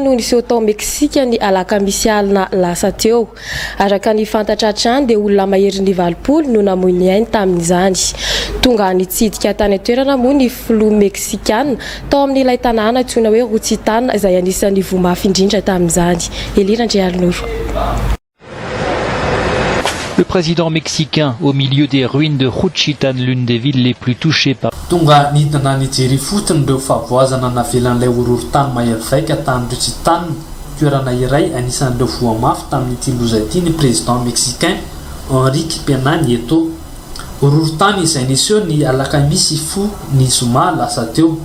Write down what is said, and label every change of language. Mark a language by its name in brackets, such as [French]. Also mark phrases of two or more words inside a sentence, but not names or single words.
[Malagasy] no niseho tao Meksika ny alakamisy alina lasa teo araka ny fantatra hatrany dia olona mahery ny 20 no namoy ny ainy tamin'izany tonga nitsidika tany atoerana moa ny filoha Meksikana tao amin'ilay tanàna antsoina hoe Rotsitan izay anisan'ny vomafy indrindra tamin'izany Elira Andrialinoro. [French] Le président mexicain au milieu des ruines de Juchitán, l'une des villes les plus touchées par [Malagasy] tonga nidina nijery fotony ireo favoazana navelan'ilay horohorontany mahery vaika tany Rotsitan, toerana iray anisan'ireo voamafy tamin'ity loza ity ny [French] président mexicain [Malagasy] Enrique Pena Nieto. Horohorontany izay niseho ny alakamisy fo ny zoma lasa teo.